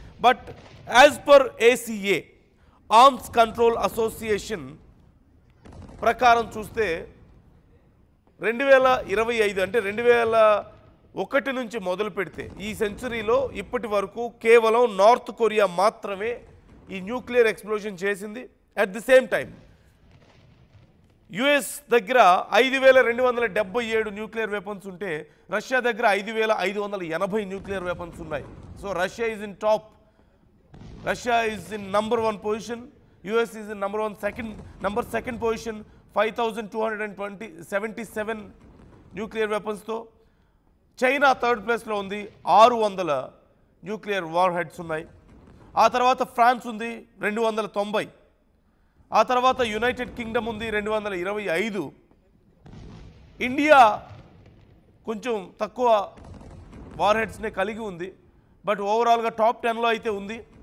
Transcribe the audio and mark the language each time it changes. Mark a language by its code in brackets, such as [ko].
[te] But as per ACA arms control association ప్రకారం చూస్తే 2025 అంటే 2001 నుంచి మొదలు పెడితే ఈ సెంచరీలో ఇప్పటి వరకు కేవలం నార్త్ కొరియా మాత్రమే ఈ న్యూక్లియర్ ఎక్స్ప్లోజన్ చేసింది. At the same time US దగ్గర 5277 న్యూక్లియర్ వెపన్స్ ఉంటే రష్యా దగ్గర 5580 న్యూక్లియర్ వెపన్స్ ఉన్నాయి. [en] So Russia is in top. Russia is in number 1 position. US is in number second position, 5277 nuclear weapons తో. [te] China third ప్లేస్లో ఉంది, 600 nuclear war heads ఉన్నాయి. ఆ తర్వాత ఫ్రాన్స్ ఉంది 290. ఆ తర్వాత యునైటెడ్ కింగ్డమ్ ఉంది 225. ఇండియా కొంచెం తక్కువ వార్ హెడ్స్నే కలిగి ఉంది, బట్ ఓవరాల్గా టాప్ 10లో అయితే ఉంది.